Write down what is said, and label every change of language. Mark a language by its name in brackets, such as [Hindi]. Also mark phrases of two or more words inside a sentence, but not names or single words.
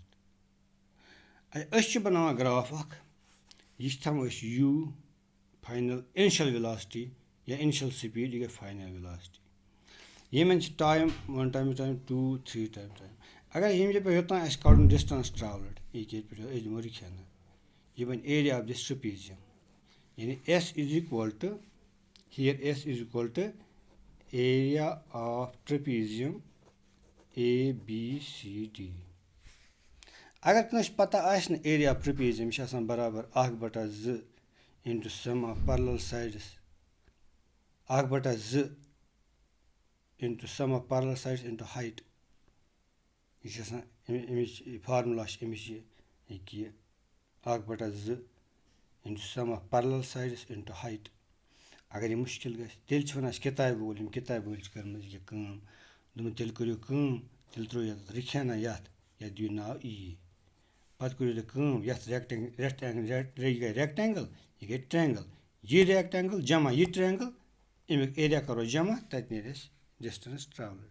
[Kashmiri] أسۍ چھِ بَناوان گراف اکھ, یہِ چھِ تھاوان أسۍ U [English] final initial velocity [Kashmiri] یا [English] initial speed, [Kashmiri] یہِ گٔے [English] final velocity. [Kashmiri] یِمن چھِ [English] time 1 time 2 [Kashmiri] 3 ٹایم. اگر ییٚمہِ جایہِ پٮ۪ٹھ یوٚتام اَسہِ کَڑُن [English] distance travelled [Kashmiri] ییٚتہِ پٮ۪ٹھ أسۍ دِمو رِکھینا, یہِ بَنہِ [English] area of this trapezium. یعنی S = here S = area of trapezium ABCD. [Kashmiri] اگر کٲنٛسہِ پتہ آسہِ نہٕ [English] area of trapezium, [Kashmiri] یہِ چھِ آسان برابر [English] 1/2 into sum of parallel sides, 1/2 into sum of parallel sides into height. [Kashmiri] یہِ چھِ آسان اَمِچ فارمولا چھِ اَمِچ یہِ [English] 1/2 into sum of parallel sides into height. [Kashmiri] اگر یہِ مُشکل گژھِ تیٚلہِ چھِ وَنان اَسہِ کِتابہِ وول, یِم کِتابہِ وٲلۍ چھِ کٔرمٕژ یہِ کٲم, دوٚپمُت تیٚلہِ کٔرِو کٲم, تیٚلہِ ترٛٲیِو یَتھ رِکھینا یَتھ دِیِو ناو E. پَتہٕ کٔرِو تُہۍ کٲم, یَتھ یہِ گٔے ریکٹینگل, یہِ گٔے ٹرٛینگل, یہِ ریکٹینگل جمع یہِ ٹرٛینگل, اَمیُک ایریا کَرو جمع, تَتہِ نیرِ اَسہِ [English] distance travelled.